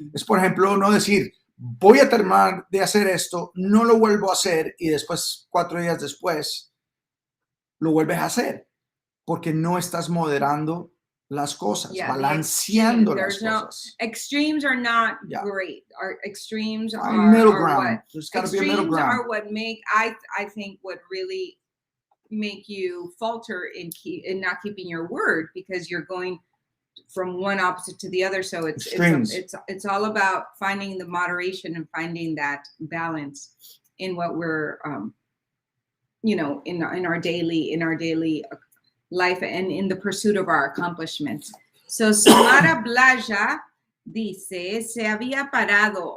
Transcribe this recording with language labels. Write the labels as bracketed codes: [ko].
[es] Es, por ejemplo, no decir, voy a terminar de hacer esto, no lo vuelvo a hacer y después, 4 días después, lo vuelves a hacer, porque no estás moderando las cosas, balanceando las cosas. [en] Extremes are not great. Our extremes are middle ground. There's got to be a middle ground. Extremes are what make, I think, what really make you falter in not keeping your word, because you're going from one opposite to the other. So it's all about finding the moderation and finding that balance in what we're in our daily life and in the pursuit of our accomplishments. [es] So Samara Blaja dice, se había parado.